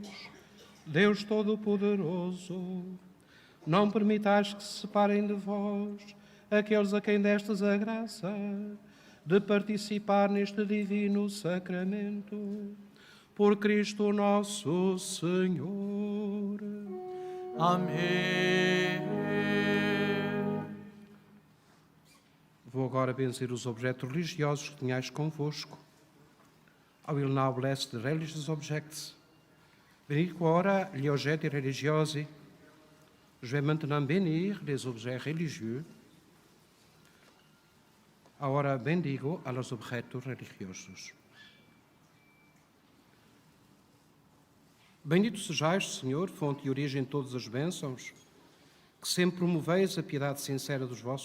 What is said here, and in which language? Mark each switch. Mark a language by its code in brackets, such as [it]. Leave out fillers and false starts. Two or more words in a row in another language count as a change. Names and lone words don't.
[pt] Deus Todo-Poderoso, não permitais que se separem de vós aqueles a quem destes a graça de participar neste divino sacramento. Por Cristo nosso Senhor. Amém. Vou agora benzer os objetos religiosos que tenhais convosco. [en] I will now bless the religious objects. [it] Benedico ora gli oggetti religiosi. [fr] Je vais maintenant bénir les objets religieux. [es] Agora bendigo a los objetos religiosos. [pt] Bendito sejais, Senhor, fonte e origem de todas as bênçãos, que sempre promoveis a piedade sincera dos vossos